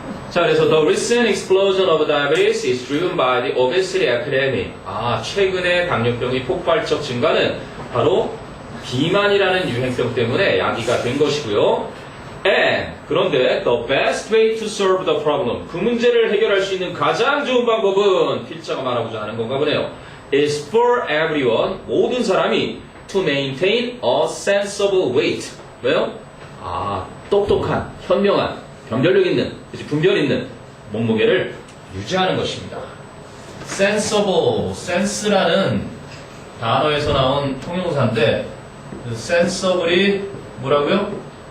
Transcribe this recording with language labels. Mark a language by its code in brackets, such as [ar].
[ko] 자, 그래서 [en] the recent explosion of diabetes is driven by the obesity epidemic. [ko] 아, 최근의 당뇨병의 폭발적 증가는 바로 비만이라는 유행병 때문에 야기가 된 것이고요. [en] And [ko] 그런데 [en] the best way to solve the problem. [ko] 그 문제를 해결할 수 있는 가장 좋은 방법은 필자가 말하고자 하는 건가 보네요. [en] is for everyone. [ko] 모든 사람이 [en] to maintain a sensible weight. [ko] 왜요? 아, 똑똑한, 현명한, 변별력 있는, 분별 있는 몸무게를 유지하는 것입니다. sensible, sense라는 단어에서 나온 통용사인데 그 sensible이 뭐라고요?